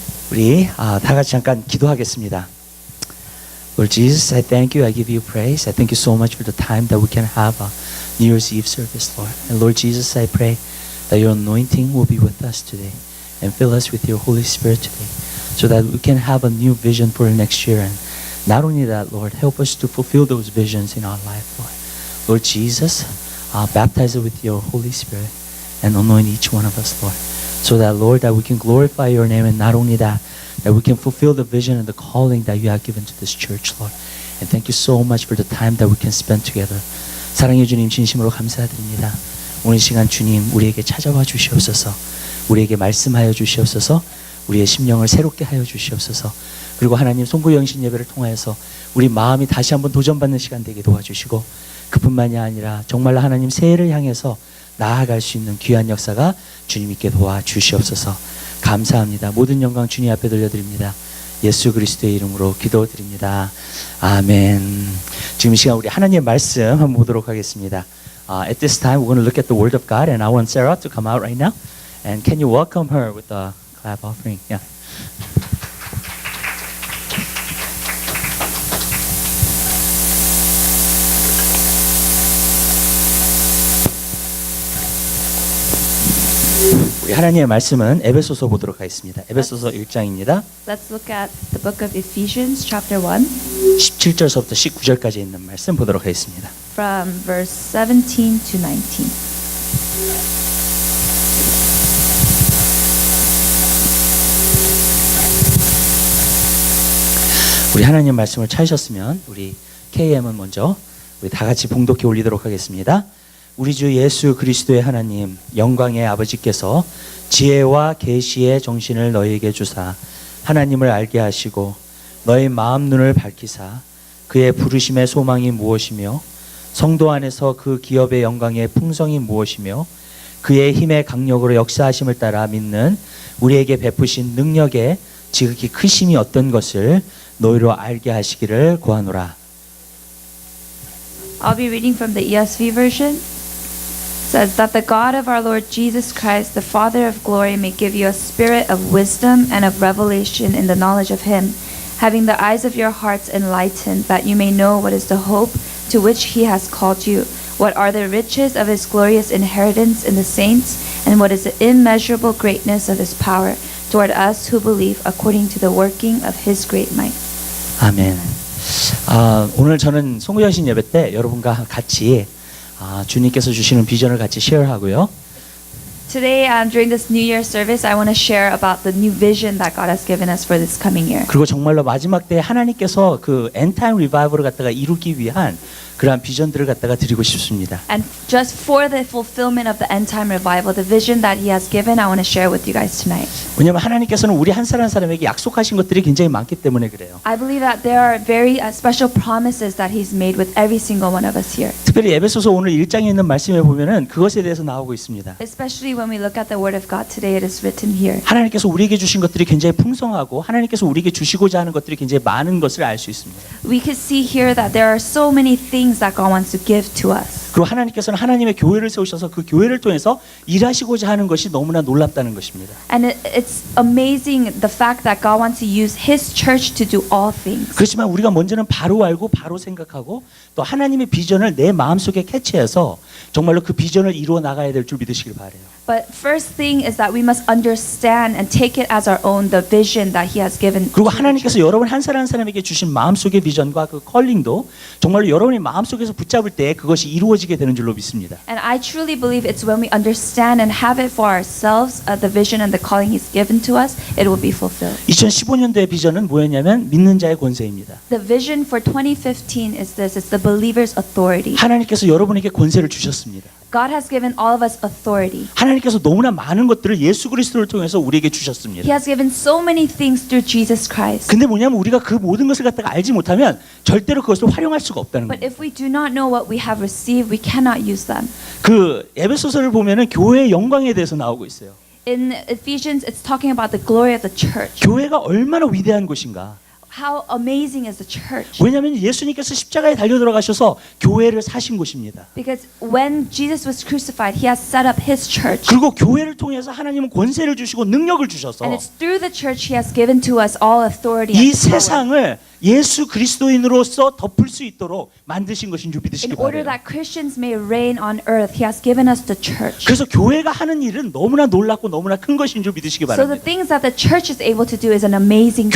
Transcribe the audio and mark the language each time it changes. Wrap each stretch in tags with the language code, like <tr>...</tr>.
<ko>우리 다 같이 잠깐 기도하겠습니다.</ko> <en>Lord Jesus, I thank you. I give you praise. I thank you so much for the time that we can have a New Year's Eve service, Lord. And Lord Jesus, I pray that your anointing will be with us today and fill us with your Holy Spirit today so that we can have a new vision for next year. And not only that, Lord, help us to fulfill those visions in our life, Lord. Lord Jesus, baptize it with your Holy Spirit and anoint each one of us, Lord, so that, Lord, that we can glorify your name, and not only that we can fulfill the vision and the calling that you have given to this church, Lord. And thank you so much for the time that we can spend together.</en> <ko>사랑해 주님, 진심으로 감사드립니다. 오늘 시간 주님 우리에게 찾아와 주시옵소서. 우리에게 말씀하여 주시옵소서. 우리의 심령을 새롭게 하여 주시옵소서. 그리고 하나님 송구영신 예배를 통하여서 우리 마음이 다시 한번 도전받는 시간 되게 도와주시고, 그뿐만이 아니라 정말로 하나님 새해를 향해서 나아갈 수 있는 귀한 역사가 주님께 도와주시옵소서. 감사합니다. 모든 영광 주님 앞에 돌려드립니다. 예수 그리스도의 이름으로 기도드립니다. 아멘. 지금 이 시간 우리 하나님의 말씀 한번 보도록 하겠습니다.</ko> <en>At this time we're going to look at the Word of God, and I want Sarah to come out right now. And can you welcome her with the clap offering? Yeah.</en> <ko>우리 하나님의 말씀은 에베소서 보도록 하겠습니다. 에베소서 1장입니다.</ko> <en>Let's look at the book of Ephesians chapter 1</en> <ko>17절서부터 19절까지 있는 말씀 보도록 하겠습니다.</ko> <en>from verse 17 to 19.</en> <ko>우리 하나님 말씀을 찾으셨으면 우리 KM은 먼저 우리 다 같이 봉독해 올리도록 하겠습니다. 우리 주 예수 그리스도의 하나님 영광의 아버지께서 지혜와 계시의 정신을 너희에게 주사 하나님을 알게 하시고 너희 마음 눈을 밝히사 그의 부르심의 소망이 무엇이며 성도 안에서 그 기업의 영광의 풍성이 무엇이며 그의 힘의 강력으로 역사하심을 따라 믿는 우리에게 베푸신 능력의 지극히 크심이 어떤 것을 너희로 알게 하시기를 구하노라.</ko> <en>I'll be reading from the ESV version. It says that the God of our Lord Jesus Christ, the Father of glory, may give you a spirit of wisdom and of revelation in the knowledge of him, having the eyes of your hearts enlightened, that you may know what is the hope to which he has called you, what are the riches of his glorious inheritance in the saints, and what is the immeasurable greatness of his power toward us who believe, according to the working of his great might.</en> <ko>아멘. 오늘 저는 송구영신 예배 때 여러분과 같이 주님께서 주시는 비전을 같이 쉐어하고요.</ko> <en>Today, during this New Year service, I want to share about the new vision that God has given us for this coming year.</en> <ko>그리고 정말로 마지막 때 하나님께서 그 엔타임 리바이벌을 갖다가 이루기 위한 그러한 비전들을 갖다가 드리고 싶습니다.</ko> <en>And just for the fulfillment of the end time revival, the vision that He has given, I want to share with you guys tonight.</en> <ko>왜냐하면 하나님께서는 우리 한 사람 한 사람에게 약속하신 것들이 굉장히 많기 때문에 그래요.</ko> <en>I believe that there are very special promises that He's made with every single one of us here.</en> <ko>특별히 에베소서 오늘 1장에 있는 말씀에 보면은 그것에 대해서 나오고 있습니다.</ko> <en>Especially when we look at the Word of God today, it is written here.</en> <ko>하나님께서 우리에게 주신 것들이 굉장히 풍성하고 하나님께서 우리에게 주시고자 하는 것들이 굉장히 많은 것을 알 수 있습니다.</ko> <en>We could see here that there are so many things that God wants to give to us.</en> <ko>그리고 하나님께서는 하나님의 교회를 세우셔서 그 교회를 통해서 일하시고자 하는 것이 너무나 놀랍다는 것입니다.</ko> <en>And it's amazing the fact that God wants to use His church to do all things.</en> <ko>그렇지만 우리가 먼저는 바로 알고 바로 생각하고 또 하나님의 비전을 내 마음속에 캐치해서 정말로 그 비전을 이루어 나가야 될 줄 믿으시길 바라요.</ko> <en>But first thing is that we must understand and take it as our own, the vision that He has given.</en> <ko>그리고 하나님께서 여러분 한 사람 한 사람에게 주신 마음속의 비전과 그 컬링도 정말로 여러분이 마음속에서 붙잡을 때 그것이 이루어지게 되는 줄로 믿습니다.</ko> <en>And I truly believe it's when we understand and have it for ourselves, the vision and the calling He's given to us, it will be fulfilled.</en> <ko>2015년도의 비전은 뭐였냐면 믿는 자의 권세입니다.</ko> <en>The vision for 2015 is this: it's the believer's authority.</en> <ko>하나님께서 여러분에게 권세를 주셨습니다.</ko> <en>God has given all of us authority.</en> <ko>하나님께서 너무나 많은 것들을 예수 그리스도를 통해서 우리에게 주셨습니다.</ko> <en>He has given so many things through Jesus Christ.</en> <ko>근데 뭐냐면 우리가 그 모든 것을 갖다가 알지 못하면 절대로 그것을 활용할 수가 없다는</ko> <en>But</en> <ko>거예요.</ko> <en>if we do not know what we have received, we cannot use them.</en> <ko>그 에베소서를 보면은 교회의 영광에 대해서 나오고 있어요.</ko> <en>In Ephesians, it's talking about the glory of the church.</en> <ko>교회가 얼마나 위대한 곳인가.</ko> <en>how amazing is the church?</en> <ko>왜냐하면 예수님께서 십자가에 달려 들어가셔서 교회를 사신 곳입니다.</ko> <en>Because when Jesus was crucified, he has set up his church.</en> <ko>그리고 교회를 통해서 하나님은 권세를 주시고 능력을 주셔서</ko> <en>And it's through the church he has given to us all authority</en> <ko>이</ko> <en>and power.</en> <ko>세상을 예수 그리스도인으로서 덮을 수 있도록 만드신 것인 줄 믿으시기</ko> <en>In order</en> <ko>바라요.</ko> <en>that Christians may reign on earth, he has given us the church.</en> <ko>그래서 교회가 하는 일은 너무나 놀랍고 너무나 큰 것인 줄 믿으시기</ko> <en>So the</en> <ko>바랍니다.</ko> <en>things that the church is able to do is an amazing thing.</en>